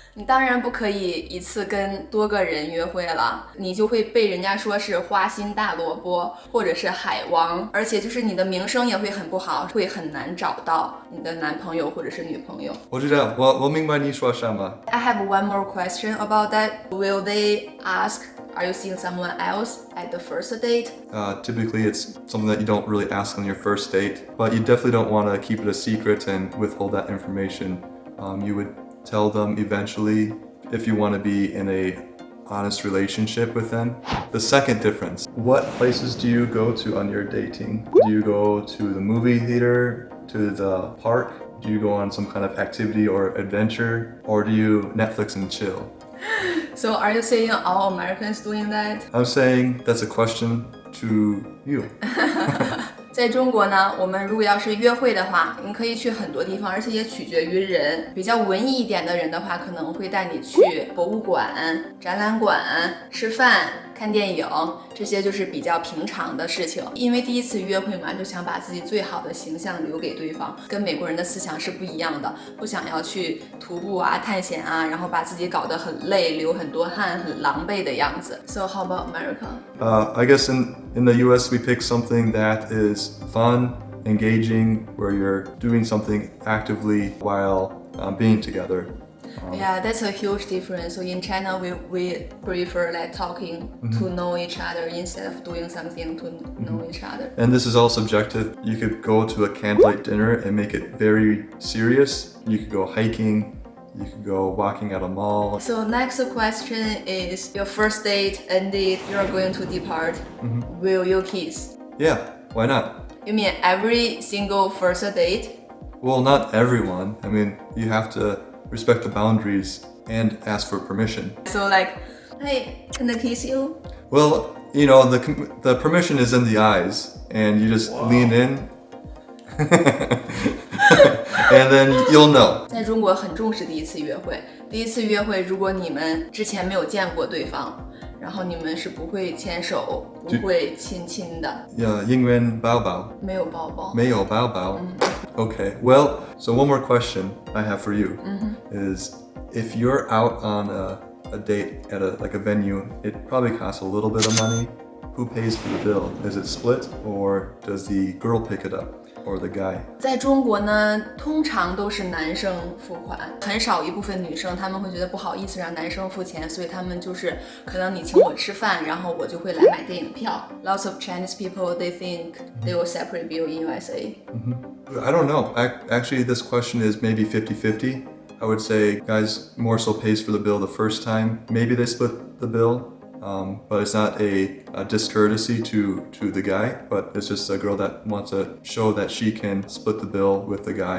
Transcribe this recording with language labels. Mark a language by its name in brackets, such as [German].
[Chinese] 你当然不可以一次跟多个人约会了，你就会被人家说是花心大萝卜或者是海王，而且就是你的名声也会很不好，会很难找到你的男朋友或者是女朋友。我知道，我明白你说什么。 [English] I have one more question about that. Will they ask, are you seeing someone else at the first date? Typically, it's something that you don't really ask on your first date, but you definitely don't want to keep it a secret and withhold that information. You would tell them eventually if you want to be in a honest relationship with them. The second difference, what places do you go to on your dating? Do you go to the movie theater, to the park? Do you go on some kind of activity or adventure? Or do you Netflix and chill? So are you saying all Americans doing that? I'm saying that's a question to you. [Chinese] 在中国呢，我们如果要是约会的话，你可以去很多地方，而且也取决于人。比较文艺一点的人的话，可能会带你去博物馆、展览馆、吃饭、看电影，这些就是比较平常的事情。因为第一次约会嘛，就想把自己最好的形象留给对方，跟美国人的思想是不一样的，不想要去徒步啊、探险啊，然后把自己搞得很累、流很多汗、很狼狈的样子。 [English] So how about America? I guess in the US we pick something that is fun, engaging, where you're doing something actively while being together. Yeah, that's a huge difference. So in China, we prefer like talking to know each other instead of doing something to know each other. And this is all subjective. You could go to a candlelight dinner and make it very serious. You could go hiking. You could go walking at a mall. So next question is, your first date ended, you're going to depart. Will you kiss? Yeah, why not? You mean every single first date? Well, not everyone. I mean, you have to respect the boundaries and ask for permission. So like, hey, can I kiss you? Well, you know, the permission is in the eyes, and you just lean in. And then you'll know. [Chinese] 在中国很重视第一次约会。第一次约会，如果你们之前没有见过对方，然后你们是不会牵手，不会亲亲的。英文包包。没有抱抱。没有包包。 [English] Okay, well, so one more question I have for you is, if you're out on a date at a venue, it probably costs a little bit of money. Who pays for the bill? Is it split, or does the girl pick it up? Or the guy? [Chinese] 在中国呢，通常都是男生付款，很少一部分女生他们会觉得不好意思让男生付钱，所以他们就是可能你请我吃饭，然后我就会来买电影票。 [English] Lots of Chinese people they think they will separate bill in USA. I don't know. Actually, this question is maybe 50-50. I would say guys more so pays for the bill the first time. Maybe they split the bill. But it's not a discourtesy to the guy, but it's just a girl that wants to show that she can split the bill with the guy.